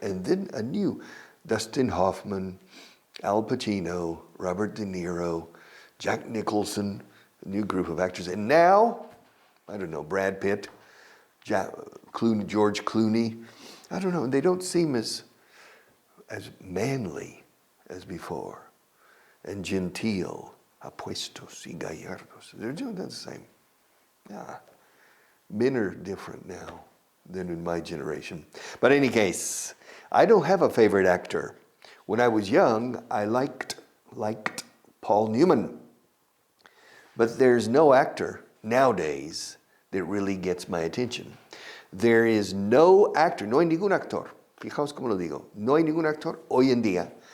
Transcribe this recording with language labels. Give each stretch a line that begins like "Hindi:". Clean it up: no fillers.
English: And then a new, Dustin Hoffman, Al Pacino, Robert De Niro, Jack Nicholson, a new group of actors. And now, I don't know, Brad Pitt, George Clooney. I don't know, they don't seem as manly as before.
Spanish: And genteel, apuestos y gallardos.
English: They're doing the same. Yeah. Men are different now than in my generation. But in any case, I don't have a favorite actor. When I was young, I liked Paul Newman. But there's no actor nowadays that really gets my attention. There is no actor,
Spanish: no hay ningún actor. Fijaos cómo lo digo. No hay ningún actor hoy en día.